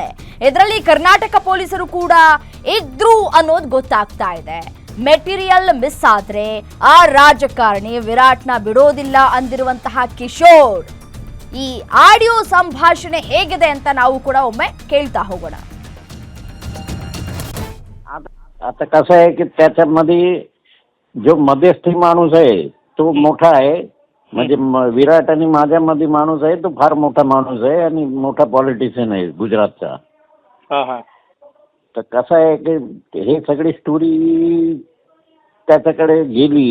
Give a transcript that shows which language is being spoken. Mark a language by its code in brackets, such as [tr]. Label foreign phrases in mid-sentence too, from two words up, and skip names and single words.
[kn] ಇದರಲ್ಲಿ ಕರ್ನಾಟಕ ಪೊಲೀಸರು ಕೂಡ ಇದ್ರು ಅನ್ನೋದು ಗೊತ್ತಾಗ್ತಾ ಇದೆ. ಮೆಟೀರಿಯಲ್ ಮಿಸ್ ಆದ್ರೆ ಆ ರಾಜಕಾರಣಿ ವಿರಾಟ್ನ ಬಿಡೋದಿಲ್ಲ ಅಂದಿರುವಂತಹ ಕಿಶೋರ್ ಈ ಆಡಿಯೋ संभाषणे ಹೇಗಿದೆ ಅಂತ ನಾವು ಕೂಡ ಒಮ್ಮೆ ಕೇಳ್ತಾ ಹೋಗೋಣ. [mr] आता कसं आहे की त्याच्यामध्ये जो मध्यस्थी माणूस आहे तो मोठा आहे. म्हणजे विराट आणि माझ्यामध्ये माणूस आहे तो फार मोठा माणूस आहे आणि मोठा पॉलिटिशियन आहे गुजरातचा. तर कसं आहे की हे सगळी स्टोरी त्याच्याकडे गेली.